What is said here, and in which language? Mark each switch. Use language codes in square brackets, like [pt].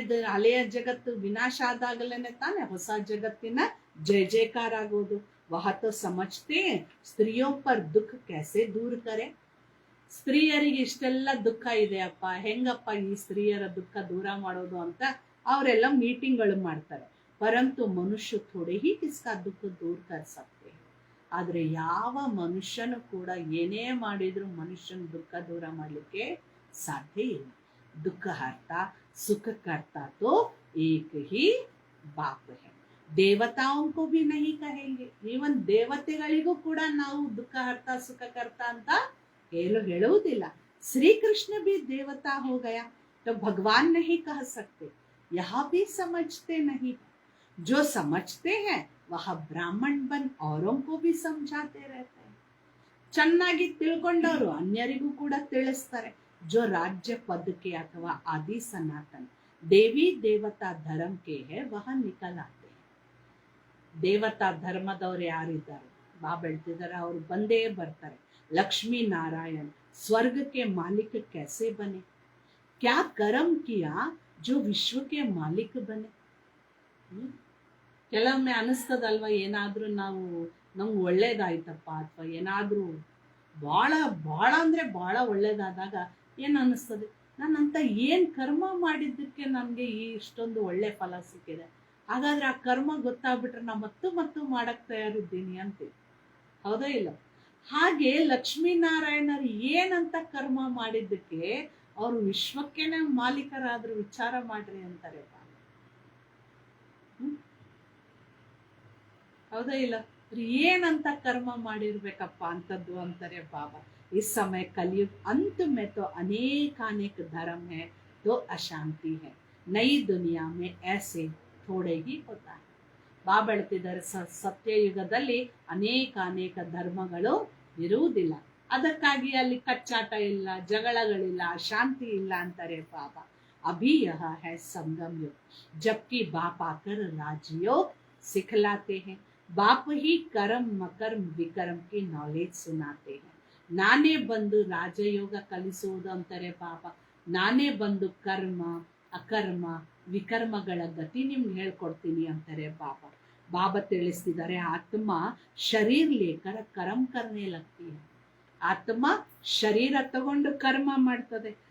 [kn] ಹಳೆಯ ಜಗತ್ತು ವಿನಾಶ ಆದಾಗಲೇನೆ ತಾನೆ ಹೊಸ ಜಗತ್ತಿನ ಜಯ ಜಯಕಾರ ಆಗೋದು. [hi] वह तो समझते स्त्रियों पर दुख कैसे दूर करे. [kn] ಸ್ತ್ರೀಯರಿಗೆ ಇಷ್ಟೆಲ್ಲ ದುಃಖ ಇದೆ ಅಪ್ಪ, ಹೆಂಗಪ್ಪ ಈ ಸ್ತ್ರೀಯರ ದುಃಖ ದೂರ ಮಾಡೋದು ಅಂತ ಅವರೆಲ್ಲ ಮೀಟಿಂಗ್ಗಳು ಮಾಡ್ತಾರೆ. [hi] ಪರಂತು ಮನುಷ್ಯ ಥೋಡೆ ಹಿ ಕಿಸ್ಕಾ ದುಃಖ ದೂರ ಕರ್ ಸಕ್ತೆ. [kn] ಆದ್ರೆ ಯಾವ ಮನುಷ್ಯನು ಕೂಡ ಏನೇ ಮಾಡಿದ್ರು ಮನುಷ್ಯನ ದುಃಖ ದೂರ ಮಾಡ್ಲಿಕ್ಕೆ ಸಾಧ್ಯ ಇಲ್ಲ. [hi] दुख हरता सुख करता तो एक ही बाप है. ದೇವತಾओं को भी नहीं कहेंगे. [kn] ಈವನ್ ದೇವತೆಗಳಿಗೂ ಕೂಡ ನಾವು ದುಃಖ ಹರ್ತಾ ಸುಖ ಕರ್ತಾ ಅಂತ ಹೇಳುವುದಿಲ್ಲ. [hi] श्री कृष्ण भी देवता हो गया तो भगवान नहीं कह सकते. यहाँ भी समझते नहीं. जो समझते हैं वह ब्राह्मण बन औरों को भी समझाते रहते हैं. [kn] ಚೆನ್ನಾಗಿ ತಿಳ್ಕೊಂಡವರು ಅನ್ಯರಿಗೂ ಕೂಡ ತಿಳಿಸ್ತಾರೆ. [hi] जो राज्य पद के अथवा आदि सनातन देवी देवता धर्म के है वह निकल आते. [kn] ದೇವತಾ ಧರ್ಮದವ್ರು ಯಾರಿದ್ದಾರೆ ಬಾಬಾ ಹೇಳ್ತಿದ್ದಾರೆ ಅವ್ರು ಬಂದೇ ಬರ್ತಾರೆ. [hi] लक्ष्मी नारायण स्वर्ग के मालिक कैसे बने? क्या कर्म किया जो विश्व के मालिक बने? [kn] ಕೆಲವೊಮ್ಮೆ ಅನಿಸ್ತದಲ್ವಾ, ಏನಾದ್ರೂ ನಮ್ಗೆ ಒಳ್ಳೇದಾಯ್ತಪ್ಪ ಅಥವಾ ಏನಾದ್ರೂ ಬಹಳ ಬಹಳ ಅಂದ್ರೆ ಬಹಳ ಒಳ್ಳೇದಾದಾಗ ಏನ್ ಅನಿಸ್ತದೆ, ನಾನಂತ ಏನ್ ಕರ್ಮ ಮಾಡಿದ್ದಕ್ಕೆ ನನ್ಗೆ ಇಷ್ಟೊಂದು ಒಳ್ಳೆ ಫಲ ಸಿಕ್ಕಿದೆ. ಹಾಗಾದ್ರೆ ಆ ಕರ್ಮ ಗೊತ್ತಾಗ್ಬಿಟ್ರೆ ನಾ ಮತ್ತು ಮಾಡಕ್ ತಯಾರಿದ್ದೀನಿ ಅಂತೀವಿ, ಹೌದಾ ಇಲ್ಲ? ಹಾಗೆ ಲಕ್ಷ್ಮೀನಾರಾಯಣರು ಏನಂತ ಕರ್ಮ ಮಾಡಿದ್ದಕ್ಕೆ ಅವರು ವಿಶ್ವಕ್ಕೇನೆ ಮಾಲೀಕರಾದ್ರು ವಿಚಾರ ಮಾಡ್ರಿ ಅಂತಾರೆ. ಹೌದಾ ಇಲ್ಲ? ಏನಂತ ಕರ್ಮ ಮಾಡಿರ್ಬೇಕಪ್ಪ ಅಂತದ್ದು ಅಂತಾರೆ ಬಾಬಾ. [hi] इस समय कलयुग अंत में तो अनेक धर्म है तो अशांति है. नई दुनिया में ऐसे थोड़े ही होता है. [kn] ಬಾಬಾ ಹೇಳ್ತಿದ್ದಾರೆ ಸತ್ಯಯುಗದಲ್ಲಿ ಅನೇಕ ಧರ್ಮಗಳು ಇರುವುದಿಲ್ಲ, ಅದಕ್ಕಾಗಿ ಅಲ್ಲಿ ಕಚ್ಚಾಟ ಇಲ್ಲ, ಜಗಳಗಳಿಲ್ಲ, ಶಾಂತಿ ಇಲ್ಲ ಅಂತಾರೆ ಬಾಬಾ. [hi] अभी यह है संगम युग जबकि बाप आकर राजयोग सिखलाते हैं. बाप ही कर्म मकर्म विकर्म की नॉलेज सुनाते हैं. [kn] ನಾನೇ ಬಂದು ರಾಜಯೋಗ ಕಲಿಸುವುದು ಅಂತಾರೆ ಬಾಬಾ. ನಾನೇ ಬಂದು ಕರ್ಮ ಅಕರ್ಮ ವಿಕರ್ಮಗಳ ಗತಿ ನಿಮ್ಗೆ ಹೇಳ್ಕೊಡ್ತೀನಿ ಅಂತಾರೆ ಬಾಬಾ. ಬಾಬಾ ತಿಳಿಸ್ತಿದ್ದಾರೆ, [hi] ಆತ್ಮ ಶರೀರ ಲೇಕರ ಕರ್ಮ ಕರ್ನೆ ಲಗ್ತಿ है. [kn] ಆತ್ಮ ಶರೀರ ತಗೊಂಡು ಕರ್ಮ ಮಾಡ್ತದೆ.